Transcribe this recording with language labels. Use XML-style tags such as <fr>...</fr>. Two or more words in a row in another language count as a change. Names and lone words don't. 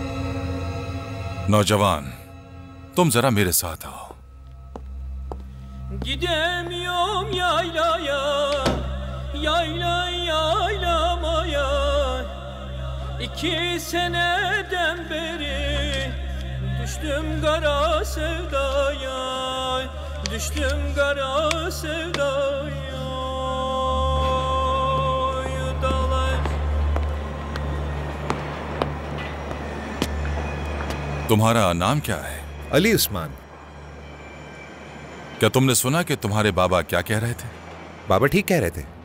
<ur>نوجوان، تم ذرا میرے ساتھ آؤ.</ur> <tr>Gidemiyorum yaylaya, yayla yaylamaya. 2 seneden beri düştüm kara sevdaya, düştüm kara sevdaya.</tr> <ur>تمہارا نام کیا ہے? अली उस्मान। کیا تم نے سنا کہ تمہارے بابا کیا کہہ رہے تھے? بابا ٹھیک کہہ رہے تھے.</ur>